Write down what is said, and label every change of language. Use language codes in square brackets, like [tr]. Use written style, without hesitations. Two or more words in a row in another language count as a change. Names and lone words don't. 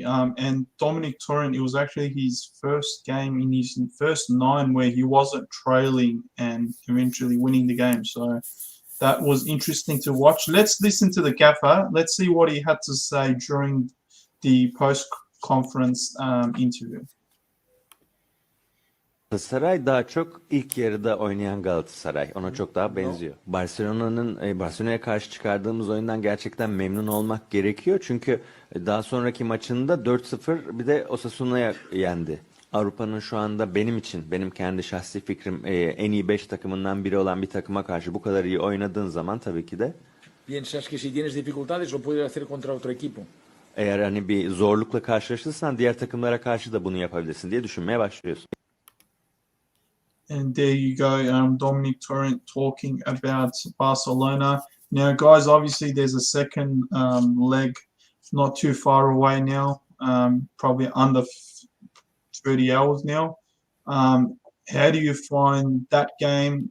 [en] And Dominic Torrent, it was actually his first game in his first 9 where he wasn't trailing and eventually winning the game. So that was interesting to watch. Let's listen to the gaffer. Let's see what he had to say during the post-conference interview. [tr] Galatasaray daha çok ilk yarıda oynayan Galatasaray. Ona çok daha benziyor. Barcelona'ya karşı çıkardığımız oyundan gerçekten memnun olmak gerekiyor. Çünkü daha sonraki maçında 4-0 bir de Osasuna'ya yendi. Avrupa'nın şu anda benim kendi şahsi fikrim en iyi 5 takımından biri olan bir takıma karşı bu kadar iyi oynadığın zaman tabii ki de [es] piensas que si tienes dificultades lo puedes hacer contra otro equipo. [tr] Eğer hani bir zorlukla karşılaşırsan diğer takımlara karşı da bunu yapabilirsin diye düşünmeye başlıyorsun. [en] And there you go, Dominic Torrent talking about Barcelona. Now, guys, obviously there's a second leg not too far away now, probably under 30 hours now. How do you find that game?